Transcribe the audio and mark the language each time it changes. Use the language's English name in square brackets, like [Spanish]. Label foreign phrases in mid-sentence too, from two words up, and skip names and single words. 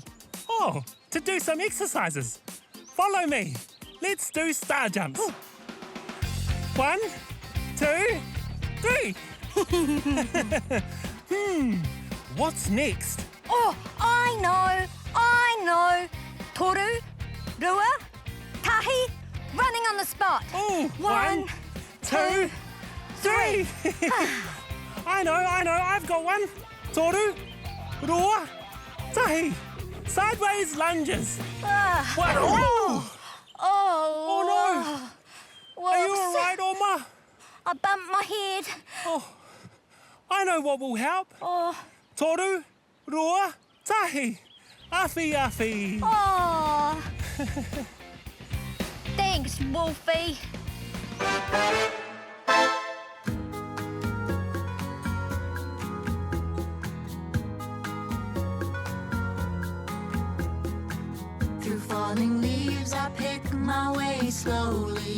[English] Oh, to do some exercises. Follow me. Let's do star jumps. 1, 2, 3. What's next? Oh, I know. [Māori] Toru, rua, tahi, [English] running on the spot. Oh, 1, 2, 3. I know, I've got one. [Māori] Toru, rua, tahi. [English] Sideways lunges. What? Oh! Oh no! Whoops. Are you all right, Oma? I bumped my head. Oh, I know what will help. Oh. [Māori] Toru, rua, tahi. Awhi, awhi. [English] Oh. Thanks, Wolfie. Through falling leaves, I pick my way slowly.